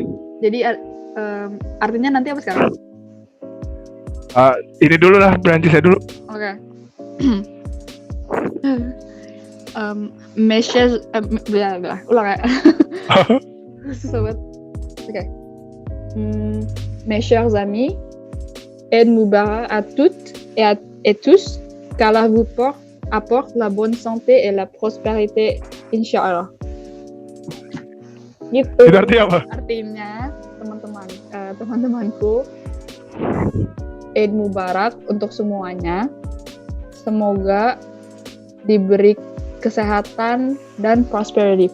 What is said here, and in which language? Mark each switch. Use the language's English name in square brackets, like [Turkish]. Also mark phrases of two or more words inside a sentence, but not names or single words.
[Indonesian] Jadi artinya nanti apa sekarang? Ini dulu lah, Perancisnya dulu. Oke. Messieurs, ulang ya. Susah banget. Oke. [French] Mes chers amis, [Arabic] عيد مبارك [French] à toutes et tous, qu'Allah vous apporte la bonne santé et la prospérité, Inch'Allah. [Indonesian] Gitu. Itu artinya apa? Artinya teman-temanku, [Arabic] عيد مبارك [Indonesian] untuk semuanya. Semoga diberi kesehatan dan prosperity.